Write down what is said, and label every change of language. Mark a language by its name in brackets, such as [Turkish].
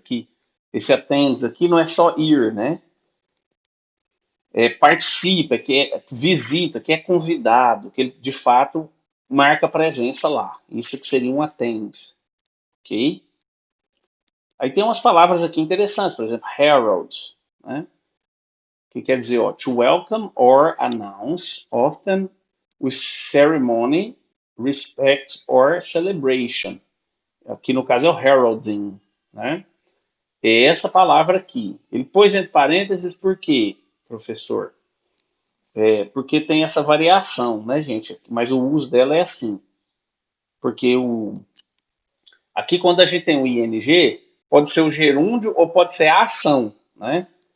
[Portuguese] Que esse attends aqui não é só ir, né? Participa, que é visita, que é convidado, que ele de fato marca presença lá. Isso que seria um attend, ok? Aí tem umas palavras aqui interessantes, por exemplo, herald, né? Que quer dizer, ó, [English] to welcome or announce, often with ceremony, respect or celebration. [Portuguese] Aqui no caso é o heralding, né? É essa palavra aqui. Ele pôs entre parênteses por quê, professor? Porque tem essa variação, né, gente? Mas o uso dela é assim. Porque aqui quando a gente tem o ing, pode ser o gerúndio ou pode ser a ação, né?